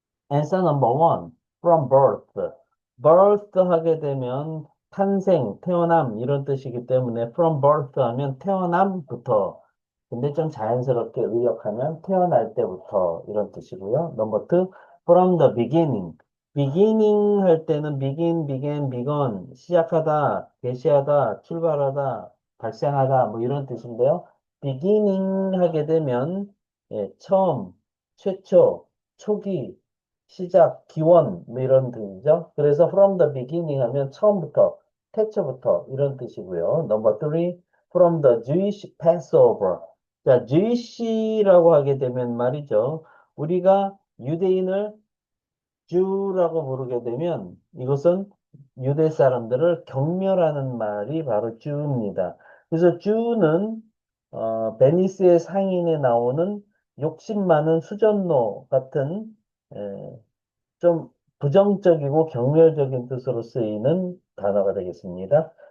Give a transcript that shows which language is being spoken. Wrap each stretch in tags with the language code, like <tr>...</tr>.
<en>Answer number one, from birth.</en> <ko>birth 하게 되면 탄생, 태어남 이런 뜻이기 때문에</ko> <en>from birth</en> <ko>하면 태어남부터. 근데 좀 자연스럽게 의역하면 태어날 때부터 이런 뜻이고요.</ko> <en>Number two, from the beginning.</en> <ko>beginning 할 때는</ko> <en>begin, began, begun</en> <ko>시작하다, 개시하다, 출발하다, 발생하다 뭐 이런 뜻인데요. beginning 하게 되면 예, 처음, 최초, 초기 시작, 기원, 뭐 이런 뜻이죠. 그래서</ko> <en>from the beginning</en> <ko>하면 처음부터, 태초부터 이런 뜻이고요.</ko> <en>Number three, from the Jewish Passover.</en> <ko>자, Jewish라고 하게 되면 말이죠. 우리가 유대인을 주라고 부르게 되면 이것은 유대 사람들을 경멸하는 말이 바로 주입니다. 그래서 주는 베니스의 상인에 나오는 욕심 많은 수전노 같은 좀 부정적이고 경멸적인 뜻으로 쓰이는 단어가 되겠습니다.</ko>